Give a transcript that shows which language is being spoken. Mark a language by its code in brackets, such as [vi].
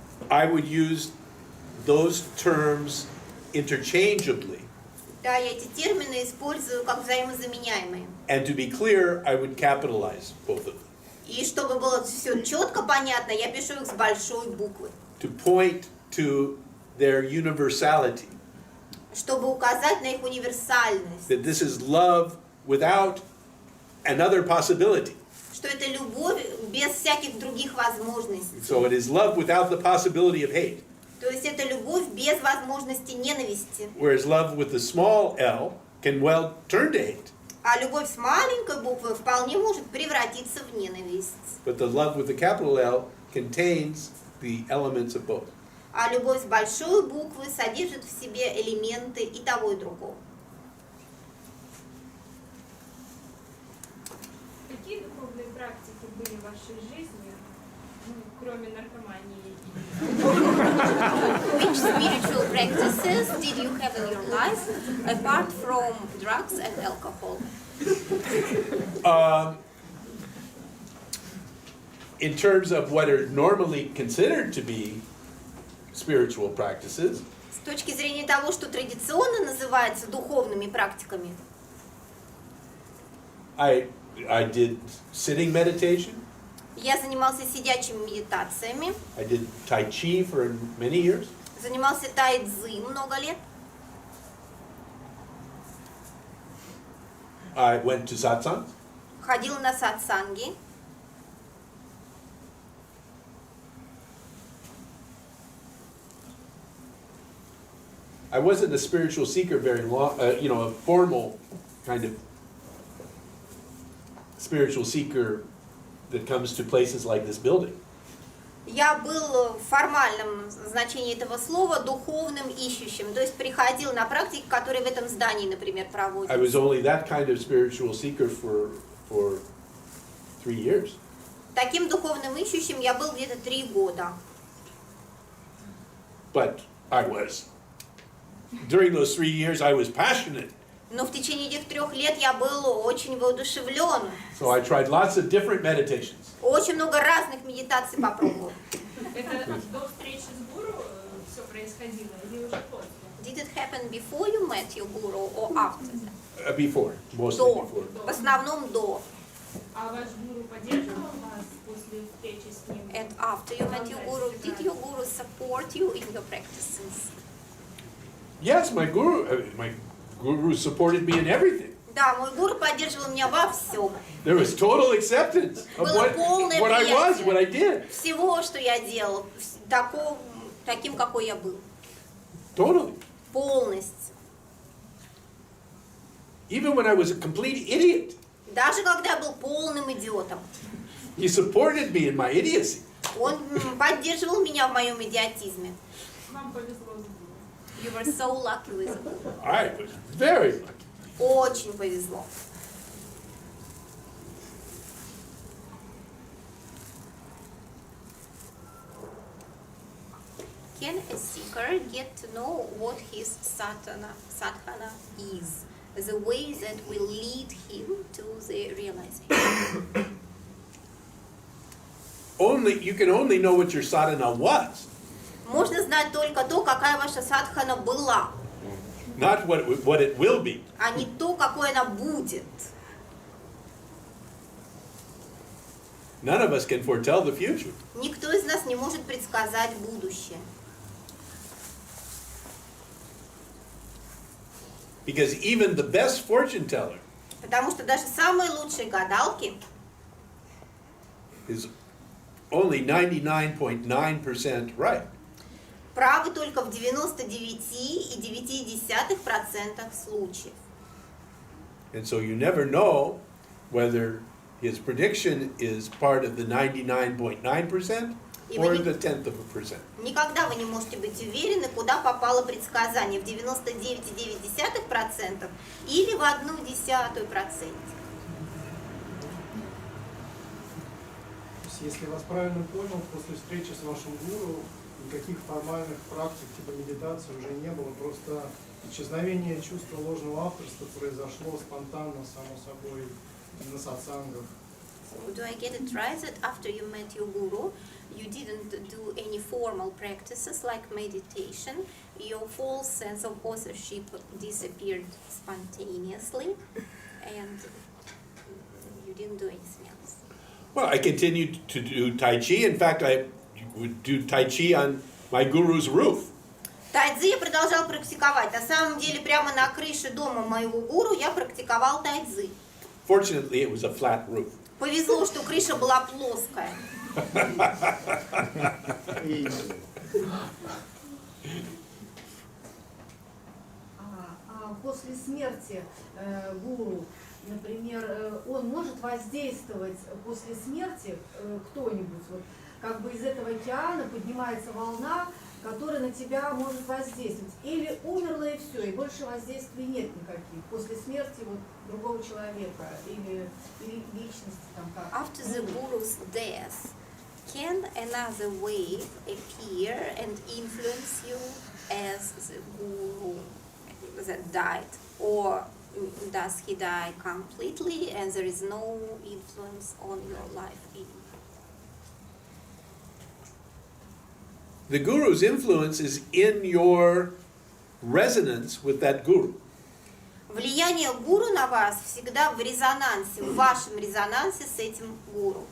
[en] I would use those terms interchangeably. [ru] Да, я эти термины использую как взаимозаменяемые. [en] And to be clear, I would capitalize both of them. [ru] И чтобы было все четко понятно, я пишу их с большой буквы. [en] To point to their universality. [ru] Чтобы указать на их универсальность. [en] That this is love without another possibility. [ru] Что это любовь без всяких других возможностей. [en] So it is love without the possibility of hate. [ru] То есть это любовь без возможности ненависти. [en] Whereas love with the small l can well turn to hate. [ru] А любовь с маленькой буквы вполне может превратиться в ненависть. [en] But the love with the capital L contains the elements of both. [ru] А любовь с большой буквы содержит в себе элементы и того, и другого. Какие духовные практики были в вашей жизни, кроме наркомании? [en] Which spiritual practices did you have in your life apart from drugs and alcohol? In terms of what are normally considered to be spiritual practices, [ru] С точки зрения того, что традиционно называется духовными практиками, [en] I did sitting meditation. [ru] я занимался сидячими медитациями, [en] I did Tai Chi for many years. [ru] занимался тай-цзи много лет, [en] I went to satsang. [ru] ходил на сатсанги, [en] I wasn't a spiritual seeker very long, a formal kind of spiritual seeker that comes to places like this building. [ru] Я был в формальном значении этого слова духовным ищущим, то есть приходил на практики, которые в этом здании, например, [en] I [ru] проводятся. [en] was only that kind of spiritual seeker for 3 years. [ru] Таким духовным ищущим я был где-то 3 года. [en] But during those 3 years, I was passionate. [ru] Но в течение этих 3 лет я был очень воодушевлен. [en] So I tried lots of different meditations. [ru] Очень много разных медитаций попробовал. Это до встречи с гуру все происходило или уже после? [en] Did it happen before you met your guru or after that? Before, mostly [ru] До. [en] before. [ru] В основном до. А ваш гуру поддерживал вас после встречи с ним? [en] And after you met your guru, did your guru support you in your practices? Yes, my guru supported me in everything. [ru] Да, мой гуру поддерживал меня во всем. [en] There was total acceptance of [ru] Было [en] what [ru] полное [en] I was, [ru] принятие [en] what I did. [ru] всего, что я делал, таким, какой я был. [en] Totally. [ru] Полностью. [en] Even when I was a complete idiot, [ru] Даже когда я был полным идиотом. [en] he supported me in my idiocy. [ru] Он поддерживал меня в моем идиотизме. Вам повезло с гуру. [en] You were so lucky with it. I was very lucky. [ru] Очень повезло. [en] can a seeker get to know what his sadhana is, the way that will lead him to the realization? You can only know what your sadhana was, [ru] Можно знать только то, какая ваша садхана была, [en] not what it will be. [ru] а не то, какой она будет. [en] None of us can foretell the future. [ru] Никто из нас не может предсказать будущее. [en] Because even the best fortune teller [ru] Потому что даже самые лучшие гадалки [en] is only 99.9% right. [ru] правы только в 99,9% случаев. [en] And so you never know whether his prediction is part of the 99.9% or the 1/10%. [ru] Никогда вы не можете быть уверены, куда попало предсказание, в 99,9% или в 0,1%. Если я вас правильно понял, после встречи с вашим гуру никаких формальных практик типа медитации уже не было, просто исчезновение чувства ложного авторства произошло спонтанно, само собой, на сатсангах. [en] Do I get it right that after you met your guru, you didn't do any formal practices like meditation, your false sense of authorship disappeared spontaneously, and you didn't do anything else? Well, I continued to do Tai Chi. In fact, I would do Tai Chi on my guru's roof. [ru] Тайцзи я продолжал практиковать. На самом деле, прямо на крыше дома моего гуру я практиковал тайцзи. [en] Fortunately, it was a flat roof. [ru] Повезло, что крыша была плоская. После смерти гуру, например, он может воздействовать после смерти кто-нибудь, вот, как бы из этого океана поднимается волна, которая на тебя может воздействовать. Или умерла и все, и больше воздействий нет никаких. После смерти вот другого человека или личности там как. [en] After the guru's death, can another wave appear and influence you as the guru that died? Or does he die completely and there is no influence on your life anymore? The guru's influence is in your resonance with that guru. [ru] Влияние гуру на вас всегда в резонансе, в вашем резонансе с этим гуру.